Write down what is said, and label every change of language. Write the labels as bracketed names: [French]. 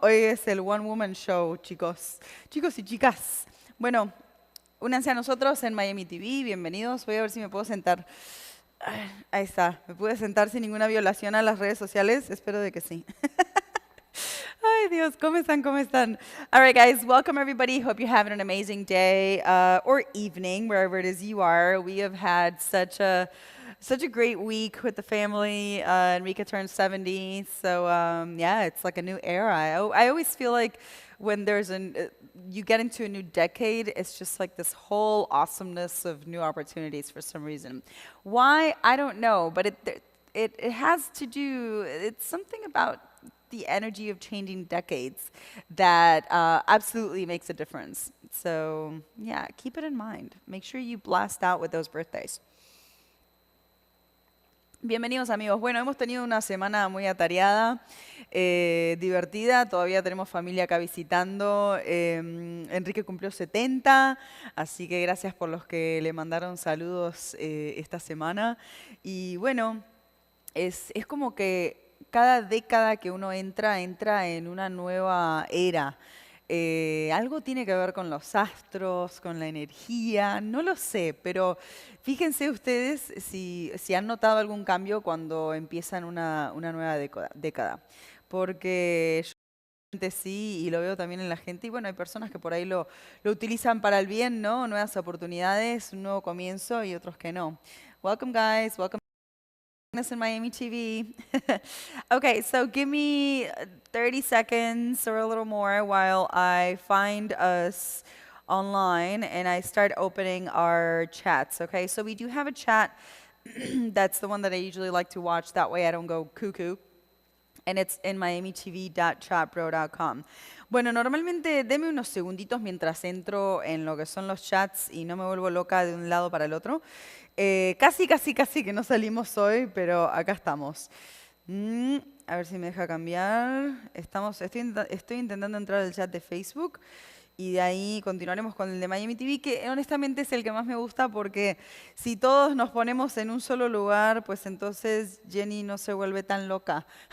[Spanish] Hoy es el One Woman Show, chicos. Chicos y chicas. Bueno, únanse a nosotros en Miami TV, bienvenidos. Voy a ver si me puedo sentar. Ahí está, me pude sentar sin ninguna violación a las redes sociales, espero de que sí. Ay, Dios, ¿cómo están? ¿Cómo están? [English] All right, guys, welcome everybody. Hope you're having an amazing day or evening, wherever it is you are. We have had such a great week with the family. Enrique turned 70, so yeah, it's like a new era. I always feel like when you get into a new decade, it's just like this whole awesomeness of new opportunities for some reason. Why? I don't know, but it has to do. It's something about the energy of changing decades that absolutely makes a difference. So yeah, keep it in mind. Make sure you blast out with those birthdays. [Spanish] Bienvenidos amigos. Bueno, hemos tenido una semana muy atareada, divertida. Todavía tenemos familia acá visitando. Enrique cumplió 70, así que gracias por los que le mandaron saludos esta semana. Y bueno, es como que cada década que uno entra en una nueva era. Algo tiene que ver con los astros, con la energía, no lo sé, pero fíjense ustedes si han notado algún cambio cuando empiezan una nueva década. Porque yo realmente sí, y lo veo también en la gente, y bueno, hay personas que por ahí lo utilizan para el bien, ¿no? Nuevas oportunidades, un nuevo comienzo, y otros que no. [English] Welcome guys, welcome. Us in Miami TV. Okay, so give me 30 seconds or a little more while I find us online and I start opening our chats. Okay, so we do have a chat. That's the one that I usually like to watch. That way I don't go cuckoo. And it's in miamitv.chatbro.com. [Spanish] Bueno, normalmente deme unos segunditos mientras entro en lo que son los chats y no me vuelvo loca de un lado para el otro. Casi que no salimos hoy, pero acá estamos. A ver si me deja cambiar. Estoy intentando entrar al chat de Facebook y de ahí continuaremos con el de Miami TV, que honestamente es el que más me gusta porque si todos nos ponemos en un solo lugar, pues entonces Jenny no se vuelve tan loca.